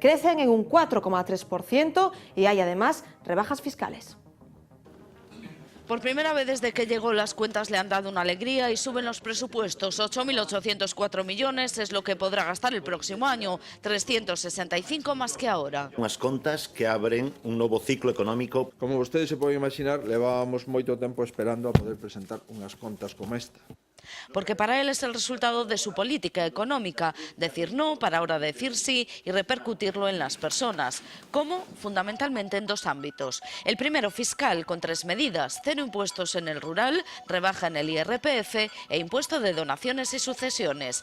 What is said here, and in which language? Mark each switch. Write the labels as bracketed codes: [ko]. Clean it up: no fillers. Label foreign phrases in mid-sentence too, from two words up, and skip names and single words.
[es] Crecen en un 4,3% y hay además rebajas fiscales. Por primera vez desde que llegó, las cuentas le han dado una alegría y suben los presupuestos. 8.804 millones es lo que podrá gastar el próximo año, 365 más que ahora. [gl] Unhas contas que abren un novo ciclo económico. Como vostedes se poden imaginar, levábamos moito tempo esperando a poder presentar unhas contas como esta. [es] Porque para él es el resultado de su política económica, decir no para ahora decir sí y repercutirlo en las personas. ¿Cómo? Fundamentalmente en 2 ámbitos. El primero, fiscal, con 3 medidas: 0 impuestos en el rural, rebaja en el IRPF e impuesto de donaciones y sucesiones.